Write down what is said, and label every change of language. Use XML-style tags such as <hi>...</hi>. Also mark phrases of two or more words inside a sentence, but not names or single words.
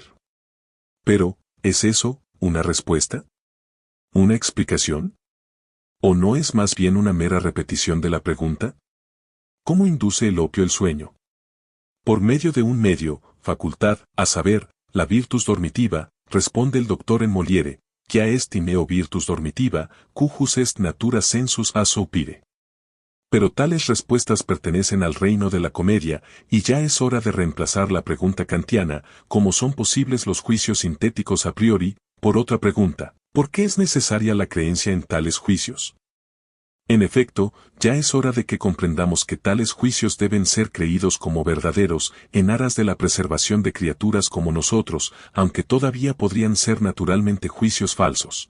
<es>Pero, ¿es eso una respuesta? ¿Una explicación? ¿O no es más bien una mera repetición de la pregunta? ¿Cómo induce el opio el sueño? Por medio de un medio, facultad, a saber, la</es> <la>virtus dormitiva,</la> <es>responde el doctor en Molière,</es> <la>quia est timeo virtus dormitiva, cujus est natura sensus a soupire.</la> <es>Pero tales respuestas pertenecen al reino de la comedia, y ya es hora de reemplazar la pregunta kantiana, como son posibles los juicios sintéticos</es> <la>a priori,</la> <es>por otra pregunta, ¿por qué es necesaria la creencia en tales juicios? En efecto, ya es hora de que comprendamos que tales juicios deben ser creídos como verdaderos, en aras de la preservación de criaturas como nosotros, aunque todavía podrían ser naturalmente juicios falsos.</es>